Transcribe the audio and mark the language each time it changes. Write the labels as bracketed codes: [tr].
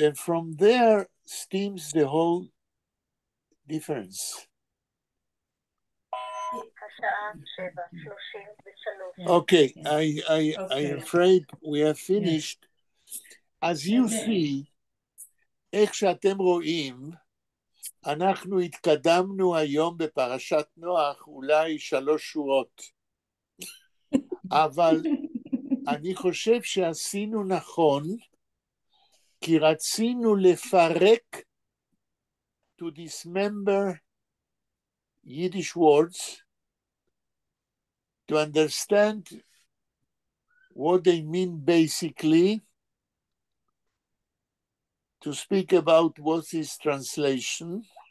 [en] And from there stems the whole difference. Okay, I am afraid we have finished. As you see, [he] איך שאתם רואים, אנחנו התקדמנו היום בפרשת נוח אולי 3 שורות. אבל אני חושב שעשינו נכון, כי רצינו לפרק [en] to dismember Yiddish words to understand what they mean basically, to speak about what is translation.